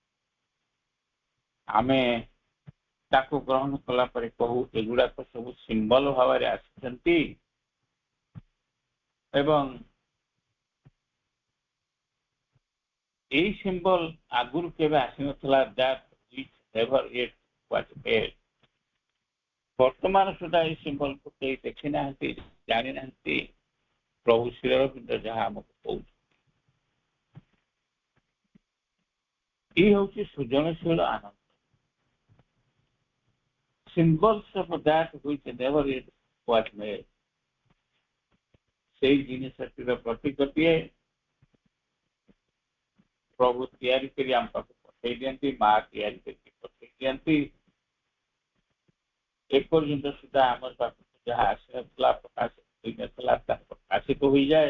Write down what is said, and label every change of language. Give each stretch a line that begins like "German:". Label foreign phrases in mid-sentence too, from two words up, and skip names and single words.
Odia: ଆମେ ତାକୁ ଗ୍ରହଣ କଲା ପରେ କହୁ ଏଗୁଡାକ ସବୁ ସିମ୍ବଲ ଭାବରେ ଆସିଛନ୍ତି ଏବଂ ଏଇ ସିମ୍ବଲ ଆଗରୁ କେବେ ଆସିନଥିଲା।
English: ଦ୍ୟାଟ୍ which never yet was made।
Odia: ବର୍ତ୍ତମାନ ସୁଦ୍ଧା ଏଇ ସିମ୍ବଲକୁ କେହି ଦେଖି ନାହାନ୍ତି, ଜାଣିନାହାନ୍ତି। ପ୍ରଭୁ ଶ୍ରୀ ଅରବିନ୍ଦ ଯାହା ଆମକୁ କହୁଛନ୍ତି, ଇଏ ହେଉଛି ସୃଜନଶୀଳ ଆନନ୍ଦ।
English: Symbols of that which never yet was made।
Odia: ସେଇ ଜିନିଷଟିର ପ୍ରତୀକଟିଏ ପ୍ରଭୁ ତିଆରି କରି ଆମ ପାଖକୁ ପଠେଇ ଦିଅନ୍ତି, ମା ତିଆରି କରିକି ପଠେଇ ଦିଅନ୍ତି। ଏପର୍ଯ୍ୟନ୍ତ ସୁଦ୍ଧା ଆମ ପାଖକୁ ଯାହା ଆସିନଥିଲା, ପ୍ରକାଶ ହୋଇନଥିଲା, ତାହା ପ୍ରକାଶିତ ହୋଇଯାଏ।